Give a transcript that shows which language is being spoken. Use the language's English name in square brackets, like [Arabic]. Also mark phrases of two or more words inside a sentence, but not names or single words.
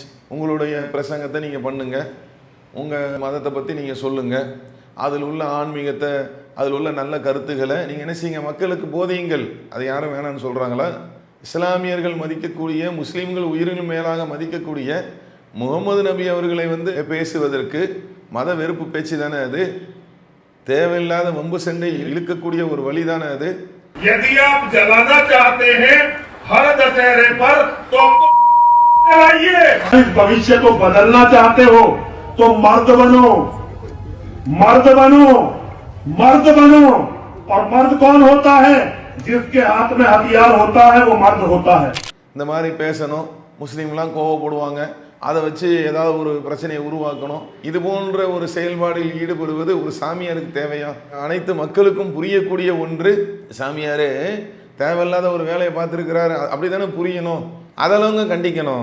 [Tamil] உங்களுடைய பிரசங்கத்தை நீங்கள் பண்ணுங்க, உங்கள் மதத்தை பற்றி நீங்கள் சொல்லுங்க, அதில் உள்ள ஆன்மீகத்தை அதில் உள்ள நல்ல கருத்துக்களை நீங்கள் என்ன செய்யுங்க, மக்களுக்கு போதியுங்கள். அது யாரும் வேணான்னு சொல்கிறாங்களா? இஸ்லாமியர்கள் மதிக்கக்கூடிய, முஸ்லீம்கள் உயிரினும் மேலாக மதிக்கக்கூடிய முகமது நபி அவர்களை பேசுவதற்கு மத வெறுப்பு பேச்சு தானே அது? தேவையில்லாத வம்பு சண்டை இழுக்கக்கூடிய ஒரு வழி தானே அது? [Hindi] यदि आप जलाना चाहते हैं हर दशहरे पर तो जलाइए। इस भविष्य को बदलना चाहते हो तो मर्द बनो, मर्द बनो, मर्द बनो। और मर्द कौन होता है? जिसके हाथ में हथियार होता है वो मर्द होता है। [Tamil] இந்த மாதிரி பேசணும், முஸ்லீம்லாம் கோவப்படுவாங்க, அதை வச்சு ஏதாவது ஒரு பிரச்சனையை உருவாக்கணும். இது போன்ற ஒரு செயல்பாடில் ஈடுபடுவது ஒரு சாமியாருக்கு தேவையா? அனைத்து மக்களுக்கும் புரியக்கூடிய ஒன்று. சாமியாரே தேவையில்லாத ஒரு வேலையை பார்த்துருக்கிறாரு, அப்படி தானே புரியணும், அதெல்லாம் கண்டிக்கணும்.